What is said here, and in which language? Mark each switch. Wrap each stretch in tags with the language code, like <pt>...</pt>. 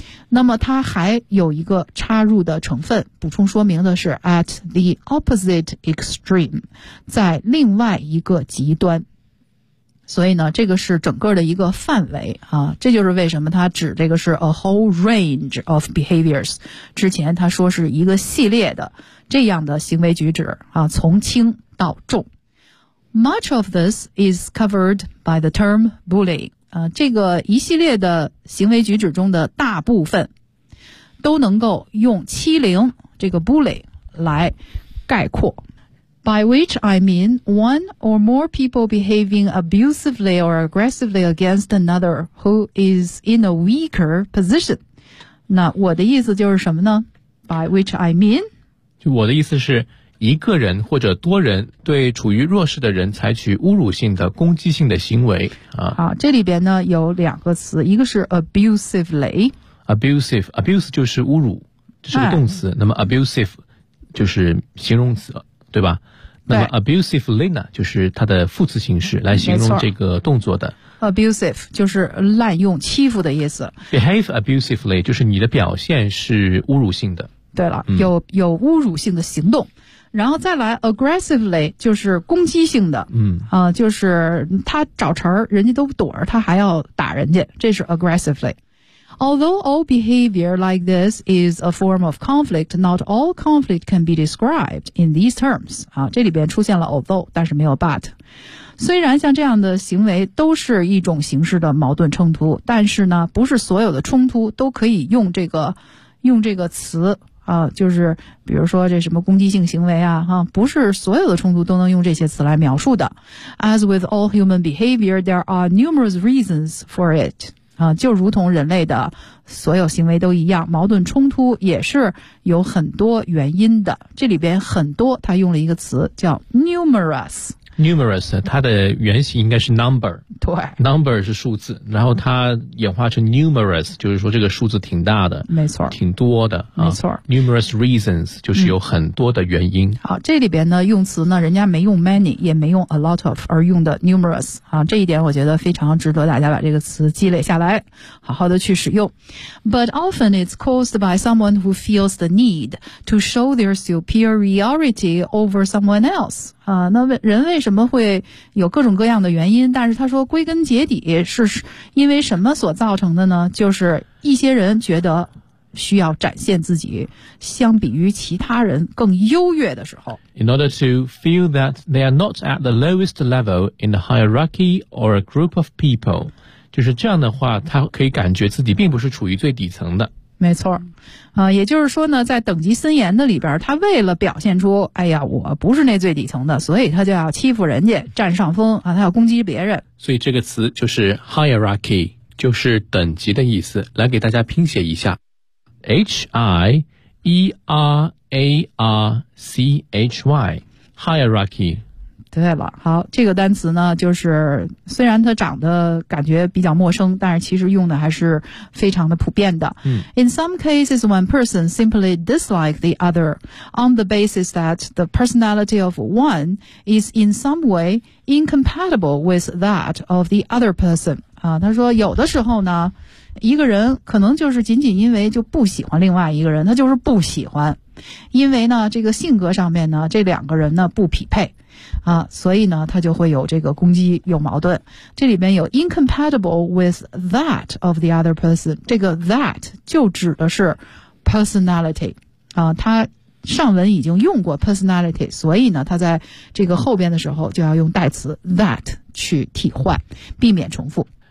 <zh>那么它还有一个插入的成分，补充说明的是</zh> <en>at the opposite extreme，</en> <zh>在另外一个极端。所以呢，这个是整个的一个范围啊，这就是为什么它指这个是</zh> <en>a whole range of behaviors。</en> <zh>之前它说是一个系列的这样的行为举止啊，从轻到重。</zh> <en>Much of this is covered by the term bullying.</en> <zh>这个一系列的行为举止中的大部分都能够用欺凌这个 bully 来概括。</zh> <en>By which I mean one or more people behaving abusively or aggressively against another who is in a weaker position.</en> <zh>那我的意思就是什么呢？</zh> <en>By which I mean?</en> <zh>就我的意思是一个人或者多人对处于弱势的人采取侮辱性的攻击性的行为啊。好，这里边呢有两个词，一个是 abusively。 abuse 就是侮辱，这是个动词，哎，那么 abusive 就是形容词，对吧？那么 abusive Lena 就是它的副词形式来形容这个动作的。 abusive 就是滥用欺负的意思。 behave abusively 就是你的表现是侮辱性的。对了、有侮辱性的行动。然后再来 aggressively 就是攻击性的。就是他找茬人家都躲着他还要打人家，这是 aggressively。</zh> <en>Although all behavior like this is a form of conflict, not all conflict can be described in these terms.</en> <zh>啊，这里边出现了 although, 但是没有 but. 虽然像这样的行为都是一种形式的矛盾冲突，但是呢，不是所有的冲突都可以用这个词啊，就是比如说这什么攻击性行为啊，哈、啊，不是所有的冲突都能用这些词来描述的。</zh> <en>As with all human behavior, there are numerous reasons for it.</en> <zh>就如同人类的所有行为都一样，矛盾冲突也是有很多原因的。这里边很多，他用了一个词叫 numerous。 numerous， 它的原型应该是 number。对。 number 是数字，然后它演化成 numerous， 就是说这个数字挺大的。没错。挺多的。啊、没错。 numerous reasons， 就是有很多的原因。好，这里边呢用词呢人家没用 many， 也没用 a lot of， 而用的 numerous。啊，这一点我觉得非常值得大家把这个词积累下来，好好的去使用。</zh> <en>But often it's caused by someone who feels the need to show their superiority over someone else.</en> <zh>那人为什么会有各种各样的原因，但是他说归根结底是因为什么所造成的呢，就是一些人觉得需要展现自己相比于其他人更优越的时候。</zh> <en>In order to feel that they are not at the lowest level in the hierarchy or a group of people,</en> <zh>就是这样的话他可以感觉自己并不是处于最底层的。没错，也就是说呢，在等级森严的里边，他为了表现出，哎呀，我不是那最底层的，所以他就要欺负人家，占上风啊，他要攻击别人。所以这个词就是 hierarchy， 就是等级的意思。来给大家拼写一下 ，hierarchy， hierarchy。对了，好，这个单词呢，就是虽然它长得感觉比较陌生，但是其实用的还是非常的普遍的。</zh> <en>In some cases, one person simply dislike the other on the basis that the personality of one is in some way incompatible with that of the other person.</en> <zh>他说有的时候呢，一个人可能就是仅仅因为就不喜欢另外一个人，他就是不喜欢，因为呢，这个性格上面呢，这两个人呢不匹配。所以呢他就会有这个攻击，有矛盾。这里面有</zh> <en>incompatible with that of the other person，</en> <zh>这个 that 就指的是 personality， 他上文已经用过 personality， 所以呢他在这个后边的时候就要用代词 that 去替换，避免重复。</zh>